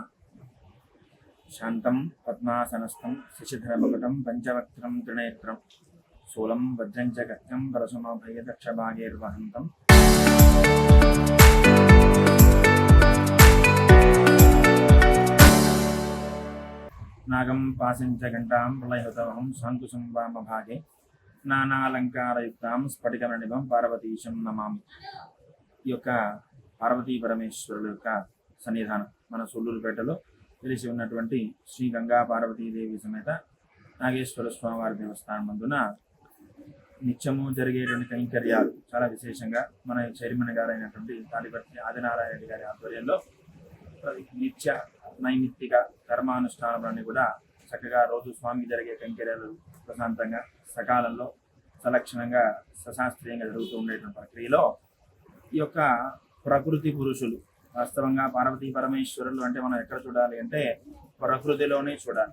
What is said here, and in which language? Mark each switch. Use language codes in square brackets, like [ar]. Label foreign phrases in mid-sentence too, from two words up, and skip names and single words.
[sa] शान्तं पद्मासनस्थं शशिधरमकुटं पंचवक्त्रं त्रिनेत्रं शूलं वज्रं च गत्यं परशुमभयदक्षभागैर्वहन्तं नागं पाशं च घण्टां प्रलयहुतवहं शाङ्कुशं वामभागे नानालङ्कारयुक्तां स्फटिकमणिभं पार्वतीशं नमामि। [te] ఈ యొక్క పార్వతీ పరమేశ్వరుల యొక్క సన్నిధానం మన సొల్లూరుపేటలో తెలిసి ఉన్నటువంటి శ్రీ గంగా పార్వతీదేవి సమేత నాగేశ్వర స్వామివారి దేవస్థానం నందున నిత్యము జరిగేటువంటి కైంకర్యాలు చాలా విశేషంగా మన చైర్మన్ గారైనటువంటి తాడిపత్రి ఆదినారాయణ గారి ఆధ్వర్యంలో నిత్య నైమిత్తిక కర్మానుష్ఠానాలన్నీ కూడా చక్కగా రోజు స్వామికి జరిగే కైంకర్యాలు ప్రశాంతంగా సకాలంలో సలక్షణంగా సశాస్త్రీయంగా జరుగుతూ ఉండేటువంటి ప్రక్రియలో ఈ యొక్క ప్రకృతి పురుషులు వాస్తవంగా పార్వతీ పరమేశ్వరులు అంటే మనం ఎక్కడ చూడాలి అంటే ప్రకృతిలోనే చూడాలి.